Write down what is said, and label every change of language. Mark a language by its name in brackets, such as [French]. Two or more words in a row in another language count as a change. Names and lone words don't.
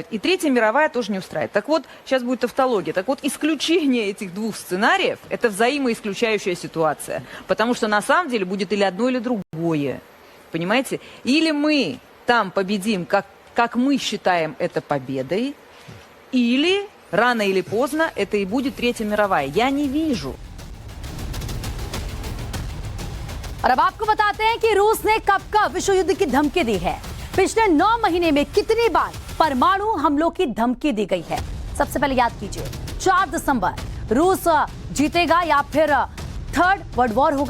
[Russian] И Третья мировая тоже не устраивает. Так вот, сейчас будет тавтология. Так вот, исключение этих двух сценариев – это взаимоисключающая ситуация. Потому что на самом деле будет или одно, или другое. Понимаете? Или мы там победим, как мы считаем это победой, или рано или поздно это и будет Третья мировая. Я не вижу. [Hindi] और अब आपको बताते हैं कि रूस ने कब विश्व युद्ध की धमकी दी है। पिछले 9 महीने में कितनी बार परमाणु हमलों की धमकी दी गई है? सबसे पहले याद कीजिए, 4 दिसंबर रूस जीतेगा या फिर [English] third world war [Hindi] होगा।